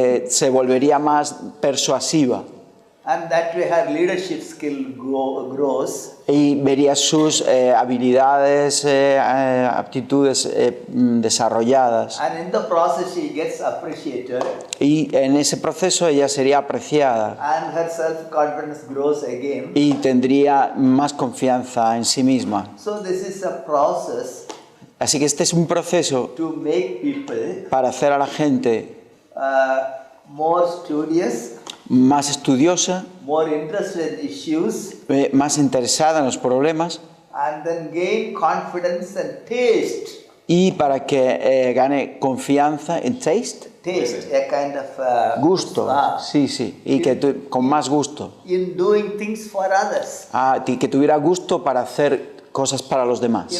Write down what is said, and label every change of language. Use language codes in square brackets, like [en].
[es] Se volvería más persuasiva [en] and that way her leadership skill grows. [es] y vería sus habilidades, aptitudes desarrolladas [en] And in the process, she gets appreciated, [es] y en ese proceso ella sería apreciada [en] and her self-confidence grows again. [es] y tendría más confianza en sí misma. [en] So this is a process [es] Así que este es un proceso [en] to make people [es] para hacer a la gente [en] more studious, [es] más estudiosa, [en] more interested in issues, [es] más interesada en los problemas [en] and then gain confidence and taste. [es] y para que gane confianza en taste, [en] A kind of [es] gusto, sí, y que con más gusto, [en] in doing things for others, [es] que tuviera gusto para hacer cosas para los demás,